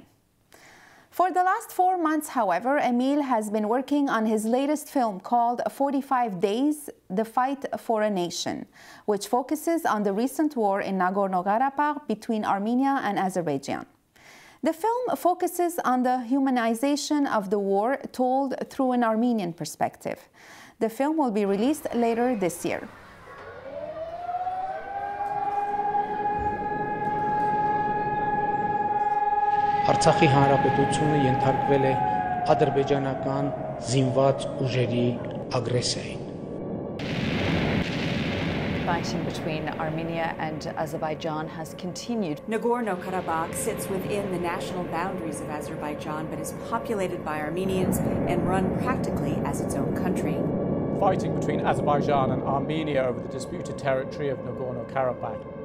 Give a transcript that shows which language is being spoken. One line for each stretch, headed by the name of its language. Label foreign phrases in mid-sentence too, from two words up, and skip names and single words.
English: For the last 4 months, however, Emile has been working on his latest film called 45 Days, The Fight for a Nation, which focuses on the recent war in Nagorno-Karabakh between Armenia and Azerbaijan. The film focuses on the humanization of the war told through an Armenian perspective. The film will be released later this year.
Armenian: Արցախի հանրապետությունը ենթարկվել է ադրբեջանական զինված ուժերի ագրեսիային.
English: Fighting between Armenia and Azerbaijan has continued. Nagorno-Karabakh sits within the national boundaries of Azerbaijan but is populated by Armenians and run practically as its own country. Fighting between Azerbaijan and Armenia over the disputed territory of Nagorno-Karabakh.